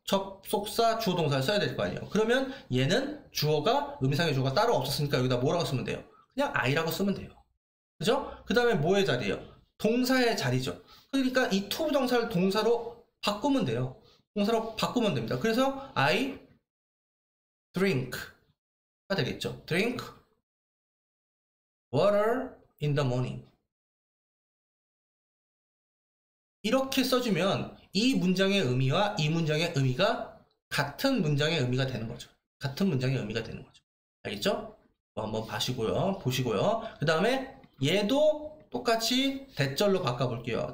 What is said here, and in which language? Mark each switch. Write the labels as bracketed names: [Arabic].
[Korean] 접속사, 주어, 동사를 써야 될 거 아니에요. 그러면 얘는 주어가, 의미상의 주어가 따로 없었으니까 여기다 뭐라고 쓰면 돼요? 그냥 I라고 쓰면 돼요. 그죠? 그 다음에 뭐의 자리예요? 동사의 자리죠. 그러니까 이 to 부정사를 동사로 바꾸면 돼요. 동사로 바꾸면 됩니다. 그래서 [English] I drink [Korean] 가 되겠죠. [English] drink water in the morning. [Korean] 이렇게 써주면 이 문장의 의미와 이 문장의 의미가 같은 문장의 의미가 되는 거죠. 같은 문장의 의미가 되는 거죠. 알겠죠? 한번 보시고요. 그 다음에 얘도 똑같이 대절로 바꿔볼게요.